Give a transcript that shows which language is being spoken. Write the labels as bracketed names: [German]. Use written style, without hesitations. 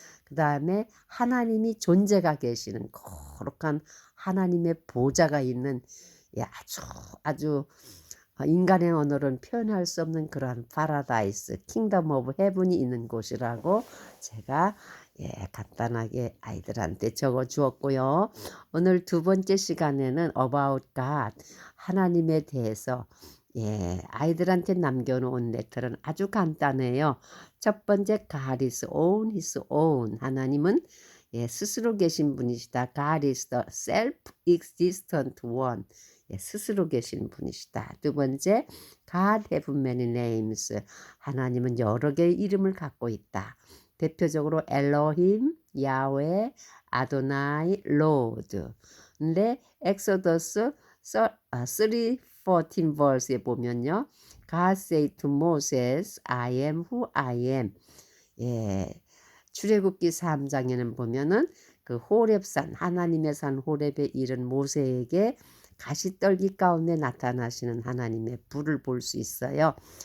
[Korean] 그 다음에 하나님이 존재가 계시는 거룩한 하나님의 보좌가 있는 아주 인간의 언어로는 표현할 수 없는 그러한 파라다이스, 킹덤 오브 헤븐이 있는 곳이라고 제가 간단하게 아이들한테 적어 주었고요. 오늘 두 번째 시간에는 About God, 하나님에 대해서 아이들한테 남겨놓은 레터는 아주 간단해요. 첫 번째, [English] God is on his own. [Korean] 하나님은 스스로 계신 분이시다. [English] God is the self-existent one. [Korean] 스스로 계신 분이시다. 두 번째, [English] God have many names. [Korean] 하나님은 여러 개의 이름을 갖고 있다. 대표적으로 엘로힘, 야훼, 아도나이, 로드. 근데 엑소더스 3:14 verse에 보면요, [English] God said to Moses, I am who I am. [Korean] 출애굽기 3장에는 보면은 그 호렙산, 하나님의 산 호렙에 이른 모세에게 가시떨기 가운데 나타나시는 하나님의 불을 볼 수 있어요.